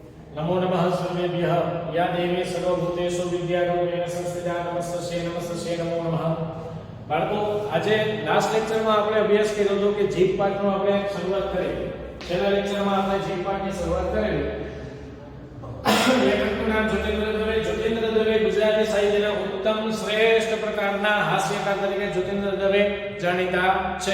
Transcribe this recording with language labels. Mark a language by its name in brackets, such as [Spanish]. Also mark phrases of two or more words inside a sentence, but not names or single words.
[Sanskrit] नमो नमः सर्वेभ्यः या देवी सर्वभूतेषु विद्यारूपेण संस्थिता नमस्ते नमो नमः। [Gujarati] बाळको આજે [English] last lectureમાં [Gujarati] આપણે અભ્યાસ કર્યો હતો કે જીભ પાઠનો આપણે શરૂઆત કરી। છેલ્લા લેક્ચરમાં આપણે જીભ પાઠની શરૂઆત કરેલી। લેખકનું નામ જ્યોતિન્દ્ર દવે ગુજરાતી સાહિત્યના ઉત્તમ શ્રેષ્ઠ પ્રકારના હાસ્યકાર તરીકે જ્યોતિન્દ્ર દવે જાણીતા છે।